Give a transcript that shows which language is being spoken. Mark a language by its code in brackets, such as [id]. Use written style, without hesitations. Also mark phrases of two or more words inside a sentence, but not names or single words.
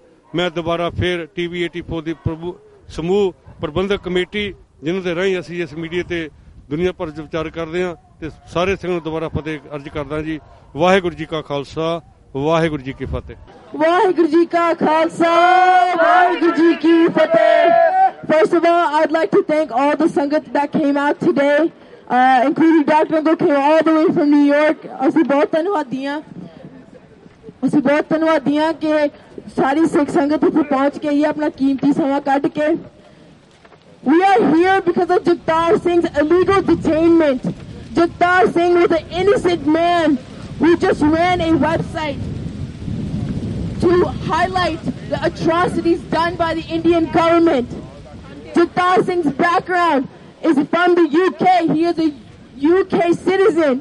[pa] ਮੈਂ ਦੁਬਾਰਾ ਫਿਰ TV 84 ਦੀ ਸਮੂਹ ਪ੍ਰਬੰਧਕ ਕਮੇਟੀ ਜਿਨ੍ਹਾਂ ਦੇ ਰਾਹੀਂ ਅਸੀਂ ਇਸ ਮੀਡੀਆ ਤੇ ਦੁਨੀਆ ਭਰ ਚ ਵਿਚਾਰ ਕਰਦੇ ਹਾਂ ਤੇ ਸਾਰੇ ਸਿੰਘਾਂ ਨੂੰ ਦੁਬਾਰਾ ਫਤਿਹ ਅਰਜ਼ ਕਰਦਾ ਜੀ। ਵਾਹਿਗੁਰੂ ਜੀ ਕਾ ਖਾਲਸਾ, ਵਾਹਿਗੁਰੂ ਜੀ ਕੀ ਫਤਿਹ। ਵਾਹਿਗੁਰੂ ਜੀ ਕਾ ਖਾਲਸਾ, ਵਾਹਿਗੁਰੂ ਜੀ ਕੀ ਫਤਿਹ। [en] First of all, I'd like to thank all the Sangat that came out today, including Dr. Uncle came all the way from New York. [pa] ਅਸੀਂ ਬਹੁਤ ਧੰਨਵਾਦੀ ਹਾਂ ਕਿ ਸਾਰੀ ਸਿੱਖ ਸੰਗਤ ਇੱਥੇ ਪਹੁੰਚ ਕੇ ਆਪਣਾ ਕੀਮਤੀ ਸਮਾਂ ਕੱਢ ਕੇ [en] We are here because of Jagtar Singh's illegal detainment. Jagtar Singh was an innocent man who just ran a website to highlight the atrocities done by the Indian government. Jagtar Singh's background is from the UK. He is a UK citizen.